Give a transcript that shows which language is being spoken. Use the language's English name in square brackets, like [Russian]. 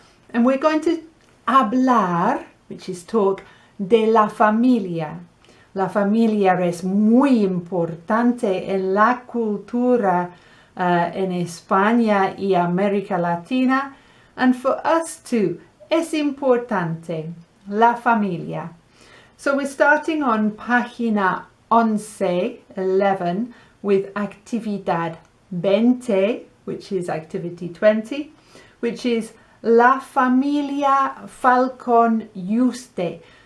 [English] And we're going to [Spanish] hablar, [English] which is talk, [Spanish] de la familia. La familia es muy importante en la cultura en España y América Latina. [English] And for us too, [Spanish] es importante. La familia. [English] So we're starting on página 11 with actividad 20, which is activity 20, which is [Spanish] La familia Falcón y usted.